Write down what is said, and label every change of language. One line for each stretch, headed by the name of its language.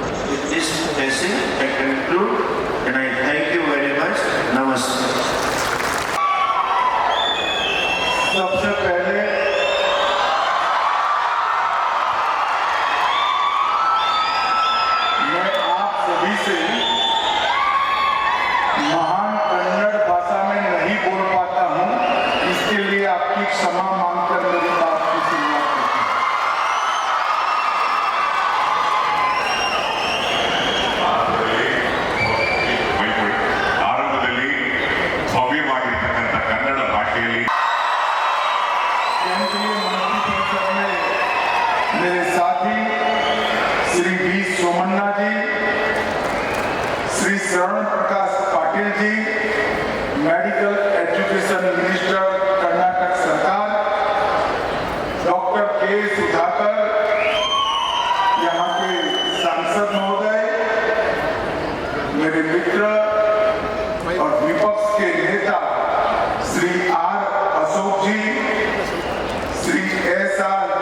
English: With this blessing, I conclude, and I thank you very much. Namaste.
Hindi: सबसे पहले मैं आप सभी से महान कन्नड़ भाषा में नहीं बोल पाता हूं, इसके लिए आपकी क्षमा मांगकर मेरी बात की शुरुआत करता ಹೂँ.
Kannada: ಆರಂಭದಲ್ಲಿ ಭವ್ಯವಾಗಿರ್ತಕ್ಕಂಥ ಕನ್ನಡ ಭಾಷೆಯಲ್ಲಿ
Hindi: केंद्रीय मंत्रिपरिषद में मेरे साथी Shri we Somanna ji, Shri Sharan Prakash Patil ji, medical education minister Karnataka सरकार, डॉक्टर के सुधाकर, यहाँ के सांसद महोदय, मेरे मित्र और विपक्ष के नेता Shri are Ashok ji, Shri SR.